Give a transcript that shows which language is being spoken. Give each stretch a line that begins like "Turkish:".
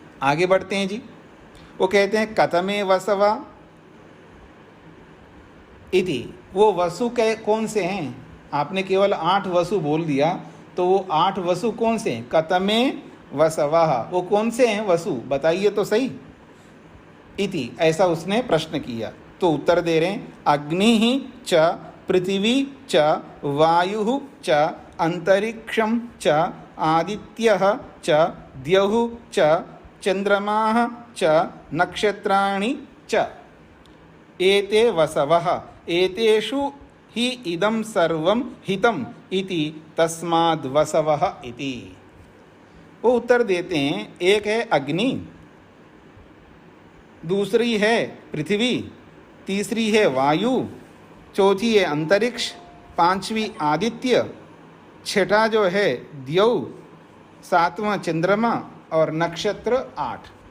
Hindi: आगे बढ़ते हैं जी। वो कहते हैं
Sanskrit: कतमे वसवा इति,
Hindi: वो वसु के कौन से हैं। आपने केवल 8 वसु बोल दिया, तो वो 8 वसु कौन से हैं।
Sanskrit: कतमे वसवः,
Hindi: वो कौन से हैं वसु, बताइए तो सही। इति, ऐसा उसने प्रश्न किया।
Sanskrit: तो उत्तर दे रहे हैं, अग्नि च पृथिवी च वायु च अंतरिक्षम च आदित्यः च द्यौः च चंद्रमाः च नक्षत्राणि च एते वसवः एतेषु हि इदं सर्वं हितम् इति तस्माद् वसवः इति।
Hindi: वो उत्तर देते हैं, एक है अग्नि, दूसरी है पृथ्वी, तीसरी है वायु, चौथी है अंतरिक्ष, पांचवी आदित्य, छठा जो है द्यौ, सातवां चंद्रमा, और नक्षत्र 8।